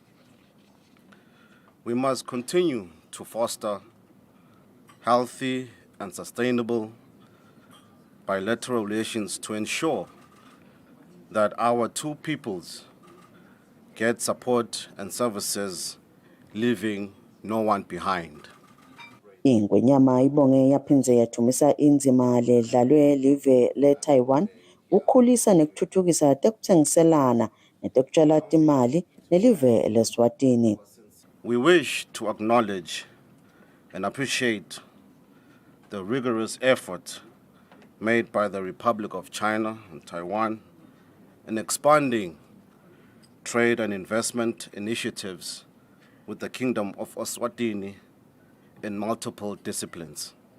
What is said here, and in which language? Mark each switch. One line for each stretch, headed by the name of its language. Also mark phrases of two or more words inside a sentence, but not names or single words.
English: We must continue to foster healthy and sustainable bilateral relations to ensure that our two peoples get support and services, leaving no one behind.
Swati: Ingwenyama ibonge yaphindze yathumisa inzima ledlalwe live le-Taiwan ukukhulisa nekuthuthukisa tekutsengiselana netekutshala timali nelive leSwatini.
English: We wish to acknowledge and appreciate the rigorous effort made by the Republic of China and Taiwan and expanding trade and investment initiatives with the Kingdom of Eswatini in multiple disciplines.